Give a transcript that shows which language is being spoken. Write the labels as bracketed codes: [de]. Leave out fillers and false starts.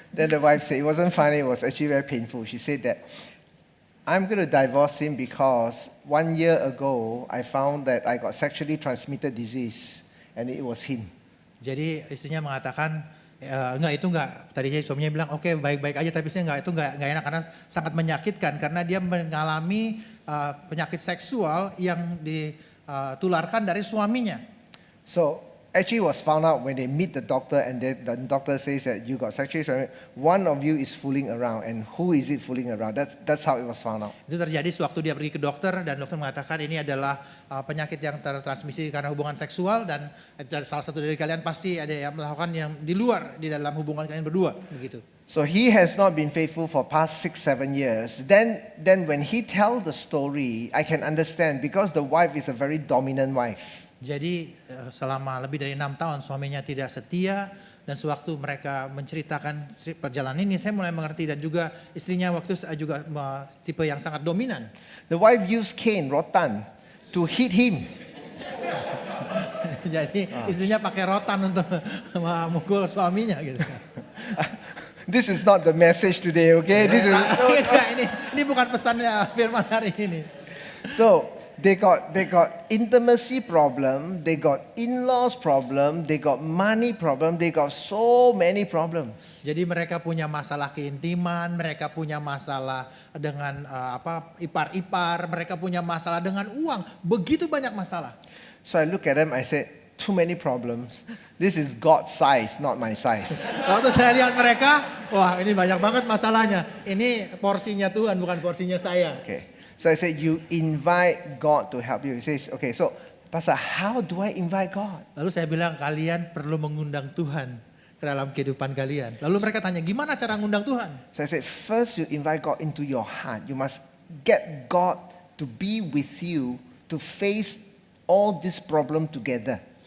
[en] Then the wife said, it wasn't funny, it was actually very painful. She said that, I'm going to divorce him because 1 year ago, I found that I got sexually transmitted disease. And it was him. [id] Jadi istrinya mengatakan, enggak. Tadinya suaminya bilang, oke, baik-baik aja, tapi istrinya itu enggak enak karena sangat menyakitkan. Karena dia mengalami penyakit seksual yang ditularkan dari suaminya. [en] So actually was found out when they meet the doctor and the doctor says that you got sexually transmitted. One of you is fooling around, and who is it fooling around? That's how it was found out. [id] Itu terjadi sewaktu dia pergi ke dokter dan dokter mengatakan ini adalah penyakit yang tertransmisi karena hubungan seksual dan salah satu dari kalian pasti ada yang melakukan yang di luar di dalam hubungan kalian berdua begitu. [en] So he has not been faithful for past 6-7 years. Then when he tell the story, I can understand because the wife is a very dominant wife. [id] Jadi selama lebih dari 6 tahun suaminya tidak setia dan sewaktu mereka menceritakan perjalanan ini saya mulai mengerti dan juga istrinya waktu itu juga tipe yang sangat dominan. [en] The wife used cane, rotan, to hit him. [id] Jadi istrinya pakai rotan untuk memukul suaminya gitu. [en] This is not the message today, okay? This is [id] ini bukan pesannya firman hari ini. [en] so they got intimacy problem, they got in-laws problem, they got money problem, they got so many problems. [id] Jadi mereka punya masalah keintiman, mereka punya masalah dengan ipar-ipar, mereka punya masalah dengan uang, begitu banyak masalah. [en] So I look at them, I said, too many problems. This is God's size, not my size. [id] Waktu saya lihat mereka, wah ini banyak banget masalahnya. Ini porsinya Tuhan, bukan porsinya saya. [en] Okay. So I said, you invite God to help you. He says, okay, so Pastor, how do I invite God? [id] Lalu saya bilang kalian perlu mengundang Tuhan. ke dalam kehidupan kalian. Lalu mereka tanya, gimana cara ngundang Tuhan? [en] So I said, first you invite God into your heart. You must get God to be with you to face all this problem together.